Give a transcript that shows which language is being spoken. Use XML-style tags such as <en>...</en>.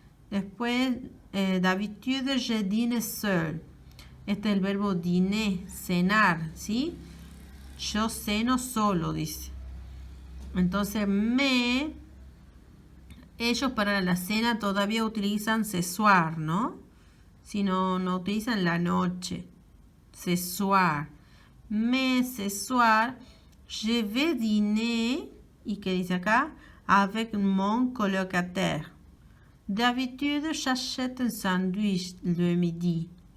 <es>Después,</es> <fr>d'habitude, je dîne seul.</fr> <es>Este es el verbo dîner, cenar, ¿sí? Yo ceno solo, dice. Entonces, ellos para la cena todavía utilizan ce soir, ¿no? Si no, no utilizan la noche. Ce soir.</es> <fr>Ce soir, je vais dîner,</fr> <es>¿y qué dice acá?</es> <fr>Avec mon colocataire. D'habitude, j'achète un sandwich le midi.</fr>